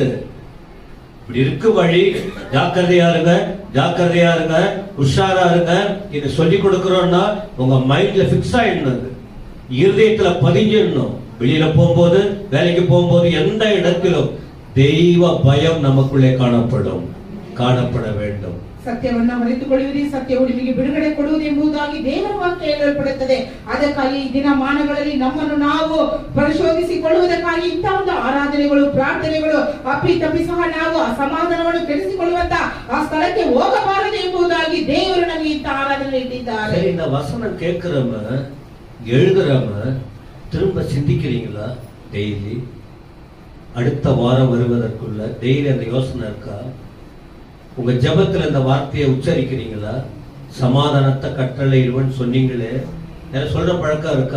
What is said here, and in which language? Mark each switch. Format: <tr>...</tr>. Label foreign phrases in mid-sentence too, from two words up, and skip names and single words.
<ta>இப்படி இருக்கு வழி, ஜாக்கிரதையா இருங்க, ஜாக்கிரதையா இருங்க, உஷாரா இருங்க. இது சொல்லி கொடுக்கிறோம்னா உங்க மைண்ட்ல பிக்ஸ் ஆயிடணும், இருதயத்துல பதிஞ்சிடணும். வெளியில போகும்போது, வேலைக்கு போகும்போது, எந்த இடத்திலும் தெய்வ பயம் நமக்குள்ளே காணப்பட வேண்டும்.</ta> <kn>ಸತ್ಯವನ್ನ ಮರೆತುಕೊಳ್ಳುವಿರಿ, ಸತ್ಯವು ನಿಮಗೆ ಬಿಡುಗಡೆ ಕೊಡುವುದು ಎಂಬುದಾಗಿ ದೇವರ ವಾಕ್ಯ ಹೇಳಲ್ಪಡುತ್ತದೆ. ಅದಕ್ಕಾಗಿ ಈ ದಿನಮಾನಗಳಲ್ಲಿ ನಮ್ಮನ್ನು ನಾವು ಪರಿಶೋಧಿಸಿಕೊಳ್ಳುವುದಕ್ಕಾಗಿ ಇಂಥ ಒಂದು ಆರಾಧನೆಗಳು, ಪ್ರಾರ್ಥನೆಗಳು ಅಪ್ಪಿತಪ್ಪಿ ಸಹ ನಾವು ಅಸಮಾಧಾನವನ್ನು ಕೆಡಿಸಿಕೊಳ್ಳುವಂತ ಆ ಸ್ಥಳಕ್ಕೆ ಹೋಗಬಾರದು ಎಂಬುದಾಗಿ ದೇವರು ನಮಗೆ ಇಂಥ ಆರಾಧನೆ ಇಟ್ಟಿದ್ದಾರೆ.</kn> <ta>இந்த வசனம் கேட்கிறவங்க, எழுதுறவங்க திரும்ப சிந்திக்கிறீங்களா? டெய்லி அடுத்த வாரம் வருவதற்குள்ள டெய்லி அந்த யோசனை இருக்கா? உங்க ஜபத்துல இந்த வார்த்தையை உச்சரிக்கிறீங்களா? சமாதானத்தை கட்டளையிடுவன் சொன்னீங்களே, எனக்கு சொல்ற பழக்கம் இருக்கா?</ta>